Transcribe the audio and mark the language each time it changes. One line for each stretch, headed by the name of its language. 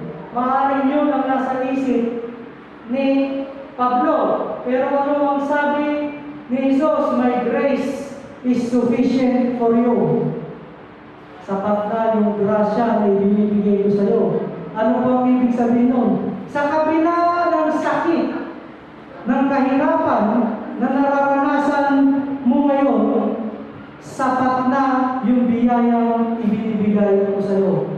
Filipino: Maaaring yun ang nasa isip ni Pablo. Pero ano ang sabi ni Jesus?
English: My grace is sufficient for you.
Filipino: Sapat na yung grasya na ibinibigay ko sa iyo. Ano bang ibig sabihin nun? Sa kabila ng sakit, ng kahirapan na nararanasan mo ngayon, sapat na yung biyayang ibinibigay ko sa iyo.